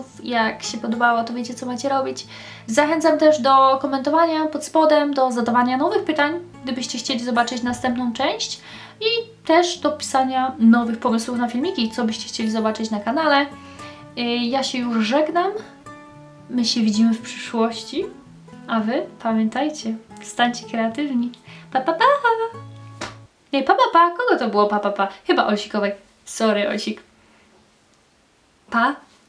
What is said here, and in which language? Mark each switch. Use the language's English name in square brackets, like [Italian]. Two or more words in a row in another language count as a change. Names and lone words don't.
[Polish] Jak się podobało, to wiecie, co macie robić. Zachęcam też do komentowania pod spodem, do zadawania nowych pytań, gdybyście chcieli zobaczyć następną część i też do pisania nowych pomysłów na filmiki, co byście chcieli zobaczyć na kanale. Ja się już żegnam. My się widzimy w przyszłości, a wy pamiętajcie, stańcie kreatywni. Pa, pa, pa! Nie, pa, pa, pa! Kogo to było pa, pa, pa? Chyba Osikowej. Sorry, Osik. Pa!